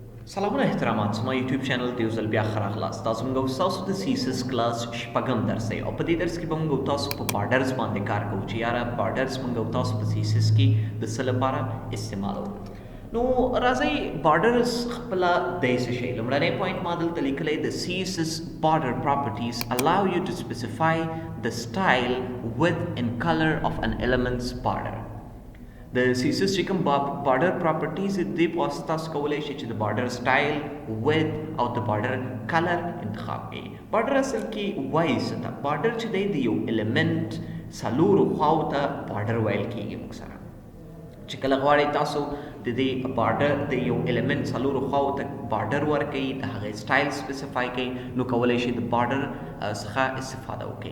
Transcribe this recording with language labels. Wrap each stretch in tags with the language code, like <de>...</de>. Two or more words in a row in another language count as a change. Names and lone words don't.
<ps>سلامونه احترامات زما یوټیوب چینل ته یو ځل بیا ښه راغلاست. دا زموږ او ستاسو د CSS کلاس شپږم درس دی او په دې درس کې به موږ او تاسو په بارډرز باندې کار کوو چې یاره بارډرز موږ او تاسو په CSS کې د څه لپاره استعمالوو. نو راځئ بارډرز خپله دی څه شی. لومړنی پوینټ ما دلته لیکلی د</ps> <en>CSS border properties allow you to specify the style, width and color of an element's border.</en> <ps>د CSS چې کوم</ps> <en>border properties</en> <ps>دې په واسطه تاسو کولی شئ چې د</ps> <en>border style,</en> <ps>ویډ او د</ps> <en>border color</en> <ps>انتخاب کړئ. بارډر اصل کې وایي څه ته؟ بارډر چې دی د یو الیمنټ څلورو خواو ته بارډر ویل کېږي. موږ سره چې کله غواړئ تاسو د دې بارډر د یو الیمنټ څلورو خواو ته بارډر ورکړئ، د هغې</ps> <en>style specify</en> <ps>کړئ، نو کولی شئ د بارډر څخه استفاده وکړئ.</ps>